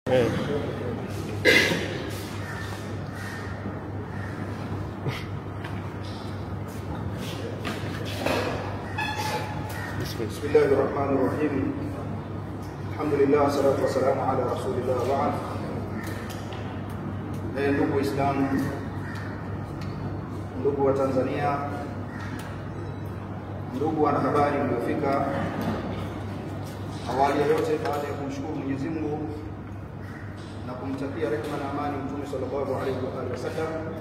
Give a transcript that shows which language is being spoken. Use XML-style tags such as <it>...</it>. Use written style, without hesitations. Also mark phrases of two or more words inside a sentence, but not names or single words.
<ar>بسم الله الرحمن الرحيم. الحمد لله، والصلاة والسلام على رسول الله وبعد.</ar> <sw>Ndugu Waislamu, ndugu wa Tanzania, ndugu wanahabari mliofika, awali ya yote baada ya kumshukuru Mwenyezi Mungu na kumtakia rehema na amani Mtume</sw> <ar>صلى الله عليه وسلم,</ar>